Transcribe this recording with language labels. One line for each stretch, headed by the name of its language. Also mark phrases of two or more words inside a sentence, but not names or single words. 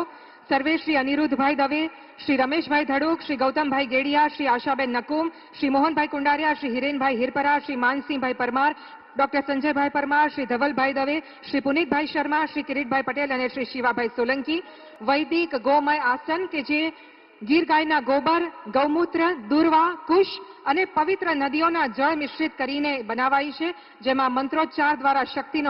Gujarati: સર્વે શ્રી અનિરુદ્ધભાઈ દવે, શ્રી રમેશભાઈ ધડુક, શ્રી ગૌતમભાઈ गेडिया, श्री आशाबेन नकुम, श्री मोहनभाई कुंडारिया, श्री हिरेनभाई हिरपरा, श्री मानसिंहभाई परमार, ડોક્ટર સંજયભાઈ પરમાર, શ્રી ધવલભાઈ દવે, શ્રી પુનિતભાઈ શર્મા, શ્રી કિરીટભાઈ પટેલ અને શ્રી શિવાભાઈ સોલંકી વૈદિક ગૌમય આસન કે જે ગીર ગાયના ગોબર, ગૌમૂત્ર, દુર્વા, કુશ અને પવિત્ર નદીઓના જળ મિશ્રિત કરીને બનાવાઈ છે, જેમાં મંત્રોચ્ચાર દ્વારા શક્તિનો